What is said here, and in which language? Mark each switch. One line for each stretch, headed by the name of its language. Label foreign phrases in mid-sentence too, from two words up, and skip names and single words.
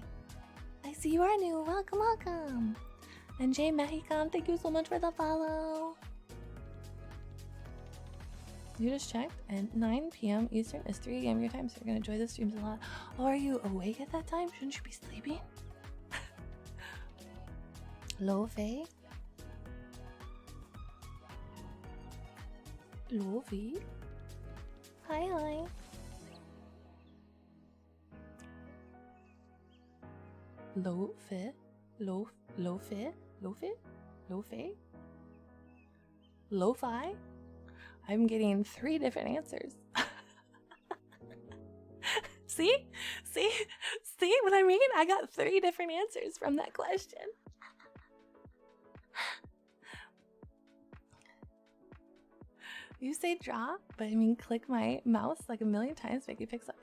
English: I see you are new. Welcome, welcome. And Jay Mexican, thank you so much for the follow. You just checked, and 9 p.m. Eastern is 3 a.m. your time, so you're gonna enjoy the streams a lot. Oh, are you awake at that time? Shouldn't you be sleeping? Lofi. Lofi. Hi. Lofi. Lofi. Lo-fi? I'm getting 3 different answers. See what I mean? I got 3 different answers from that question. You say draw, but I mean click my mouse like a million times, make it pixel.